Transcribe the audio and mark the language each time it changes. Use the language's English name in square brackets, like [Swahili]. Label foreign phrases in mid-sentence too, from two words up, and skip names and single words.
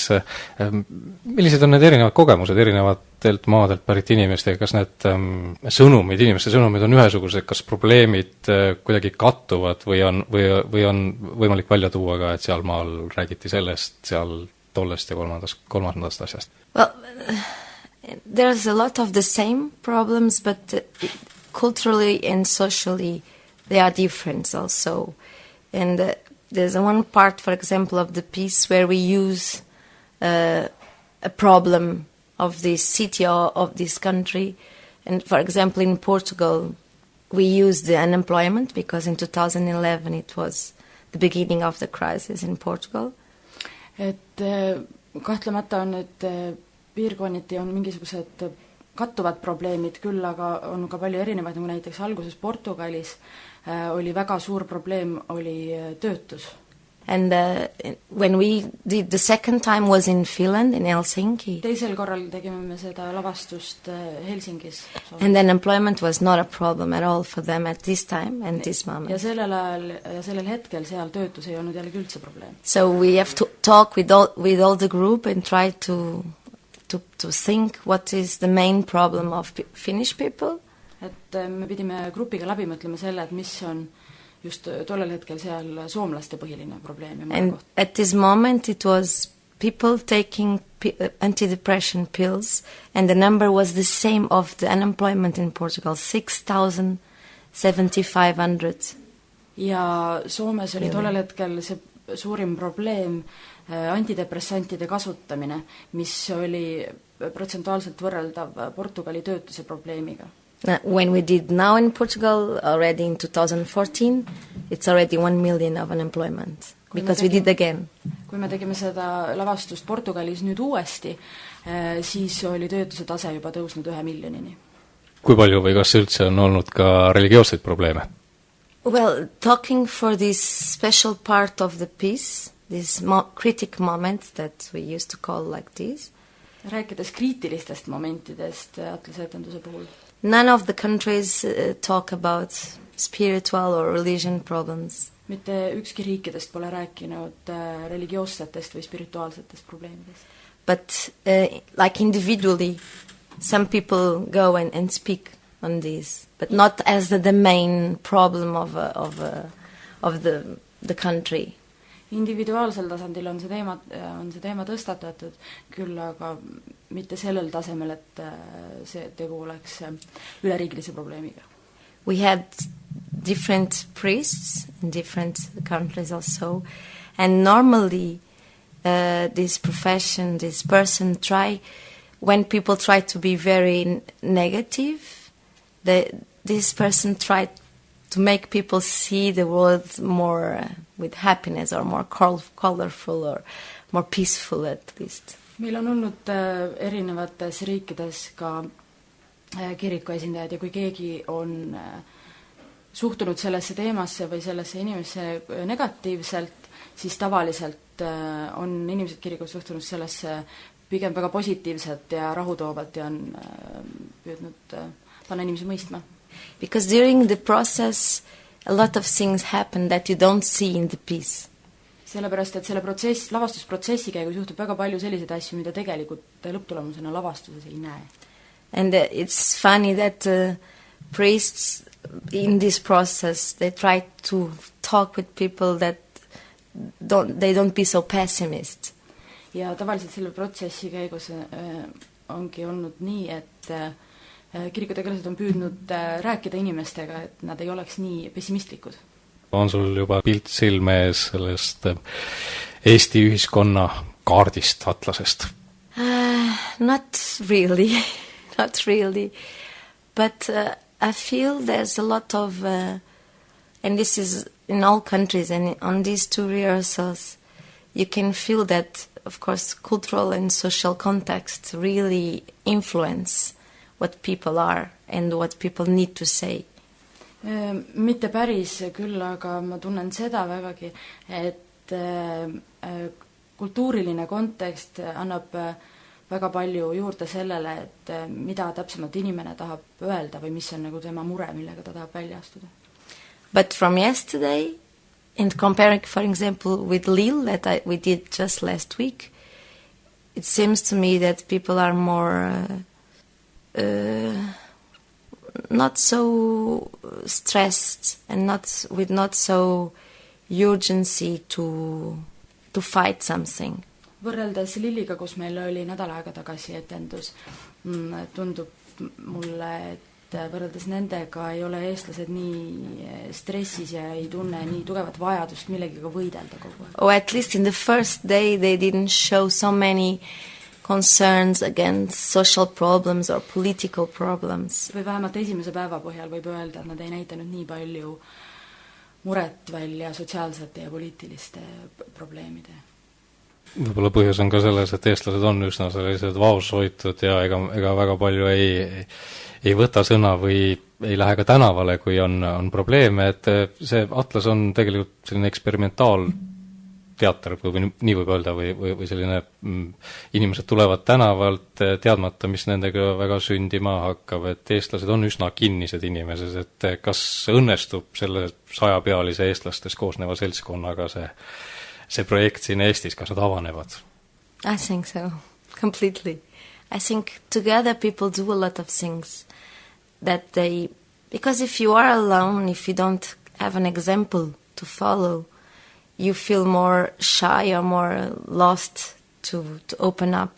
[Estonian] Millised on need erinevad kogemused erinevatelt maadelt pärit inimestega? Kas need sõnumid, inimeste sõnumid on ühesugused, kas probleemid kuidagi kattuvad või on võimalik välja tuua ka, et seal maal räägiti sellest, seal tollest ja kolmandast asjast? [English] Well, There's a lot of the same problems, but culturally and socially they are different also. And there's one part, for example, of the piece where we use a problem of this city or of this country. And for example, in Portugal, we use the unemployment because in 2011 it was the beginning of the crisis in Portugal. [Estonian] Et kahtlemata on need piirkonniti on mingisugused kattuvad probleemid, küll aga on ka palju erinevaid, nagu näiteks alguses Portugalis oli väga suur probleem, oli töötus. [English] And when we did the second time was in Finland, in Helsinki. [Estonian] Teisel korral tegime me seda lavastust Helsingis. [English] And then employment was not a problem at all for them at this time and this moment. [Estonian] Ja sellel ajal ja sellel hetkel seal töötus ei olnud jällegi üldse probleem. [English] So we have to talk with all the group and try to think what is the main problem of Finnish people. [Estonian] Et me pidime grupiga läbi mõtlema selle, et mis on just tollel hetkel seal soomlaste põhiline probleem. [English] And at this moment it was people taking antidepressant pills, and the number was the same of the unemployment in Portugal, 6,700. [Estonian] Ja Soomes oli tollel hetkel see suurim probleem antidepressantide kasutamine, mis oli protsentuaalselt võrreldav Portugali töötuse probleemiga. [English] When we did now in Portugal, already in 2014, it's already 1 million of unemployment, because we did again. [Estonian] Kui me tegime seda lavastust Portugalis nüüd uuesti, siis oli töötuse tase juba tõusnud 1 miljonini. Kui palju või kas üldse on olnud ka religioosseid probleeme? [English] Well, talking for this special part of the piece, this critic moment that we used to call like this. [Estonian] Rääkides kriitilistest momentidest Atlase etenduse puhul. [English] None of the countries talk about spiritual or religion problems. [Estonian] Mitte ükski riikidest pole rääkinud religioossetest või spirituaalsetest probleemidest. [English] But like individually, some people go and speak on this, but not as the main problem of the country. [Estonian] Individuaalsel tasandil on see teema tõstatatud, küll aga mitte sellel tasemel, et see tegu oleks üleriigilise probleemiga. [English] We had different priests in different countries also, and normally this profession, this person when people try to be very negative, this person tried to make people see the world more with happiness or more colorful or more peaceful at least. [Estonian] Meil on olnud erinevates riikides ka kiriku esindajad ja kui keegi on suhtunud sellesse teemasse või sellesse inimesse negatiivselt, siis tavaliselt on inimesed kirikus suhtunud sellesse pigem väga positiivselt ja rahutoovalt ja on püüdnud panna inimesi mõistma. [English] Because during the process a lot of things happen that you don't see in the piece. [Estonian] Sellepärast, et selle lavastusprotsessi käigus juhtub väga palju selliseid asju, mida tegelikult lõpptulemusena lavastuses ei näe. [English] And it's funny that priests in this process, they try to talk with people that they don't be so pessimist. [Estonian] Ja tavaliselt selle protsessi käigus ongi olnud nii, et kirikutegelased on püüdnud rääkida inimestega, et nad ei oleks nii pessimistlikud. On sul juba pilt silme ees sellest Eesti ühiskonna kaardist Atlasest? [English] Not really, not really. But I feel there's a lot of, and this is in all countries, and on these two rehearsals, you can feel that, of course, cultural and social context really influence what people are and what people need to say. [Estonian] Mitte päris, küll aga ma tunnen seda vägagi, et kultuuriline kontekst annab väga palju juurde sellele, et mida täpsemalt inimene tahab öelda või mis on nagu tema mure, millega ta tahab välja astuda. [English] But from yesterday, and comparing, for example, with Lille that we did just last week, it seems to me that people are more not so stressed and not so urgency to fight something. [Estonian] Võrreldes Lilliga, kus meil oli nädal aega tagasi etendus, tundub mulle, et võrreldes nendega ei ole eestlased nii stressis ja ei tunne nii tugevat vajadust millegiga võidelda kogu aeg. [English] Or at least in the first day they didn't show so many concerns against social problems or political problems. [Estonian] Või vähemalt esimese päeva põhjal võib öelda, et nad ei näitanud nii palju muret välja sotsiaalsete ja poliitiliste probleemide. Võib-olla põhjus on ka selles, et eestlased on üsna sellised vaoshoitud ja ega väga palju ei võta sõna või ei lähe ka tänavale, kui on probleeme, et see Atlas on tegelikult selline eksperimentaalteater, kui nii võib öelda, või selline inimesed tulevad tänavalt teadmata, mis nendega väga sündima hakkab, et eestlased on üsna kinnised inimesed, et kas õnnestub selle 100-pealise eestlastest koosneva seltskonnaga see projekt siin Eestis, kas nad avanevad? [English] I think so, completely. I think together people do a lot of things that they... Because if you are alone, if you don't have an example to follow, you feel more shy or more lost to open up.